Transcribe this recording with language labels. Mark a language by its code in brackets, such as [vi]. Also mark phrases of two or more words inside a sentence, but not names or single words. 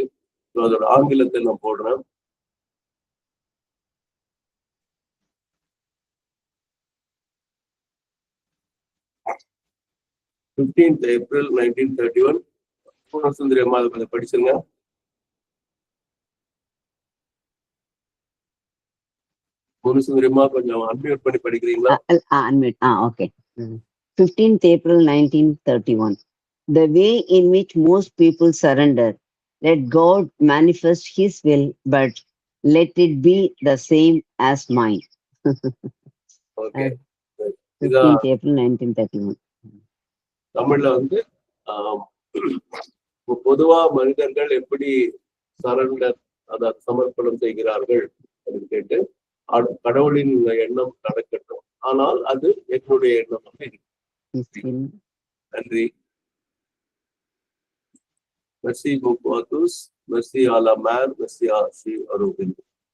[ta] ஸோ அதோட ஆங்கிலத்தை நான் போடுறேன். April 1931. பூர்ணசுந்தரி அம்மா அதை கொஞ்சம் படிச்சுங்க. பூர்ணசுந்தரி அம்மா கொஞ்சம் அன்மியூட் பண்ணி படிக்கிறீங்களா? [en] Okay. 15th April 1931. The way in which most people surrender. Let God manifest His will, but let it be the same as mine. Okay. 15th April 1931. [ta] தமிழ்ல வந்து பொதுவா மனிதர்கள் எப்படி சரண்டர், அதாவது சமர்ப்பணம் செய்கிறார்கள் அப்படின்னு கேட்டு, கடவுளின் எண்ணம் நடக்கட்டும், ஆனால் அது என்னுடைய எண்ணமாக இருக்கு. நன்றி. [fr] Merci beaucoup à tous. Merci à la mère, merci à Arubin.